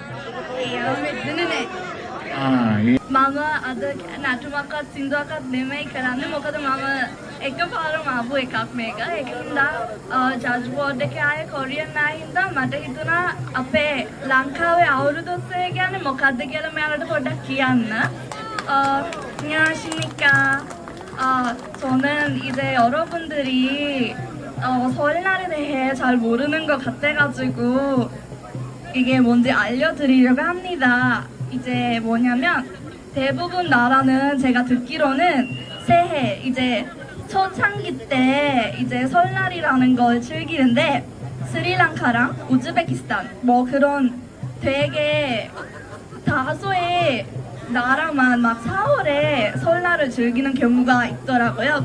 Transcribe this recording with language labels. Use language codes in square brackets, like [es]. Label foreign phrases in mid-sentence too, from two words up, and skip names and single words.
[si] මම අද නටුමක්වත් සින්දුවක්වත් නෙමෙයි කරන්නේ. මොකද මම එකපාරම ආපු එකක් මේක. ඒකින්ද [en] judge board [si] එකේ ආයේ කොරියන් ආයි හින්දා මට හිතුණා අපේ ලංකාවේ අවුරුදු ඔස්සේ කියන්නේ මොකද්ද කියලා මෙයාලට පොඩ්ඩක් කියන්න. 냐ශිනිකා そんな [ko] 이제 여러분들이 설날에 대해 잘 모르는 것 같아가지고 이게 뭔지 알려드리려고 합니다. 이제 뭐냐면 대부분 나라는 제가 듣기로는 새해 이제 초창기 때 이제 설날이라는 걸 즐기는데 스리랑카랑 우즈베키스탄 뭐 그런 되게 다소의 나라만 막 4월에 설날을 즐기는 경우가 있더라고요.